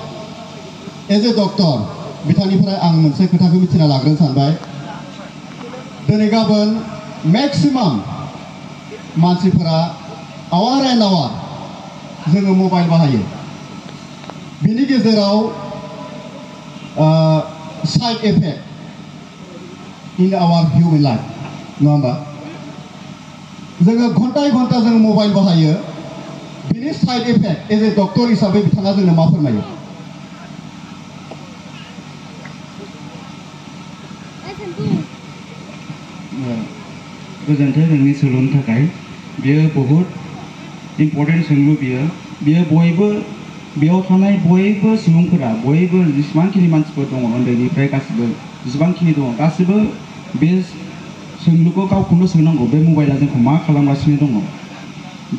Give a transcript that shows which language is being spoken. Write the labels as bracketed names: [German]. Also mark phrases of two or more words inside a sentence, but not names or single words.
[English] as a doctor [Bodo] बिथांनिफ्राय आं मोनसे खोथाखौ मिथिना लाग्रोनो सानबाय दिनै गाबोन मेक्सिमाम मानसिफोरा [English] hour and hour [Bodo] जोङो मबाइल बाहायो बिनि गेजेराव [English] side effect in our human life. [Bodo] नङा होमबा? जोङो घन्टाय घन्टा जों मबाइल बाहायो बिनि [English] side effect as a doctor [Bodo] हिसाबै बिथाङा जोंनो मा फोरमायो? गोजोन्थों नोंनि सोंलुनि थाखाय बेयो बहुत इम्पर्टेन्ट सोंलु बियो बयबो बेयाव थानाय बयबो सुबुंफोरा बयबो जेसेबांखिनि मानसिफोर दङ उन्दैनिफ्राय गासिबो जेसेबांखिनि दङ गासिबो बे सोंलुखौ गावखौनो सोंनांगौ बे मबाइला जोंखौ मा खालामगासिनो दङ बे